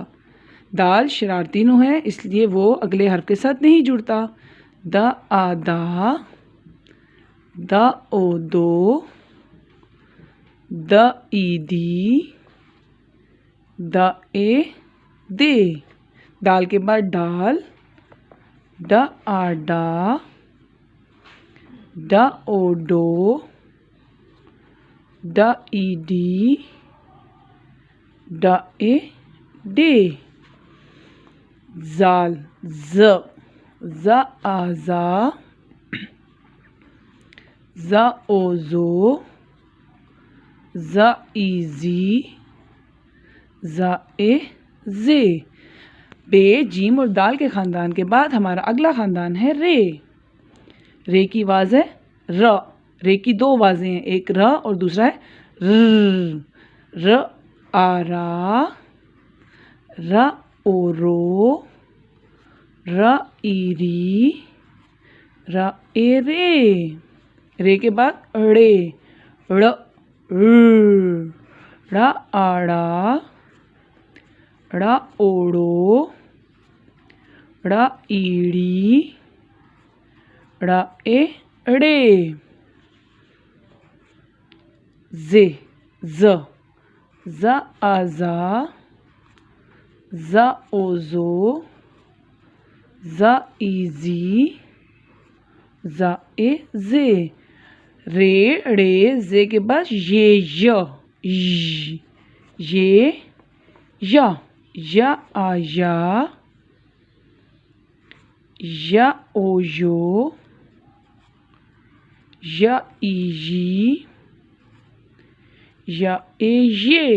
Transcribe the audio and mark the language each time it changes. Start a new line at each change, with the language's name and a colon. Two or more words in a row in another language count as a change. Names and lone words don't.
Hindi: दाल शरारती नु है, इसलिए वो अगले हर्फ के साथ नहीं जुड़ता। द आ दा, द ओ दो, द ई दी, द ए दे। दाल के बाद डाल, ड आ डा, ड ओ डो, ड ई डी, ड ए डे। जाल ज, ज आ जा, ज ओ जो, ज ई जी, ज ए जे। बे जीम और दाल के ख़ानदान के बाद हमारा अगला ख़ानदान है रे। रे की आवाज़ है र। रे की दो आवाज़ें हैं, एक र और दूसरा है र। र आ रा, र ओ रो, र ई री, र ए रे। रे के बाद ड़े, ड़ ड़ आड़ा, ड़ ओड़ो, ड़ ईड़ी, ड़ ए ड़े। जे ज, ज आ जा, ज ओ जो, ज ई जी, ज ए जे। रे ड़े जे के बाद ये आ या, या ओ यो, या ई जी, या ए ये।